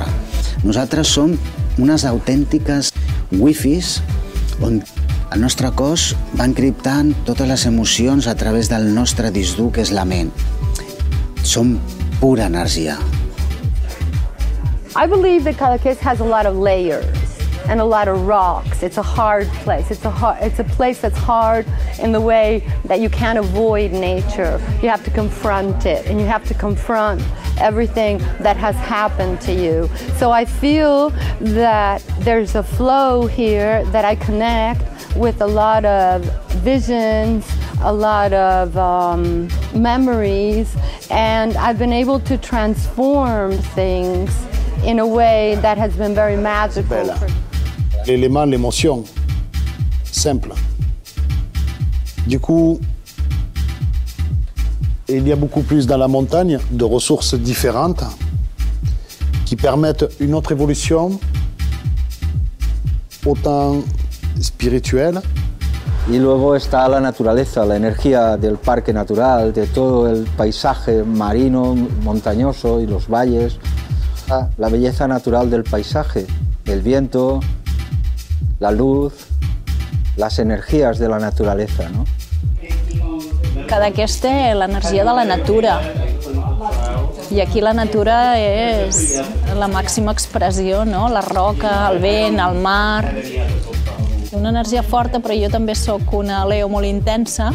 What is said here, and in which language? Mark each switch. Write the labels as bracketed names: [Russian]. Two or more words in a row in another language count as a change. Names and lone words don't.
[Catalan] Nosaltres som unes autèntiques wifis on el nostre cos va encriptant totes les emocions a través del nostre disc dur, que és la ment. Som pura energia. [English] I believe that Cadaqués has a lot of layers and a lot of rocks. It's a hard place. It's a place that's hard in the way that you can't avoid nature. You have to confront it, and you have to confront everything that has happened to you. So I feel that there's a flow here that I connect with a lot of visions, a lot of memories, and I've been able to transform things in a way that has been very magical. [French] L'élément, l'émotion, simple. Du coup, il y a beaucoup plus dans la montagne de ressources différentes qui permettent une autre évolution, autant spirituelle. [Spanish] Y luego está la naturaleza, la energía del parque natural, de todo el paisaje marino, montañoso y los valles. La belleza natural del paisaje, el viento, la luz, las energías de la naturaleza, ¿no? [Catalan] Cadaqués té l'energia de la natura. I aquí la natura és la màxima expressió, no? La roca, el vent, el mar... Una energia forta, però jo també sóc una Leo molt intensa.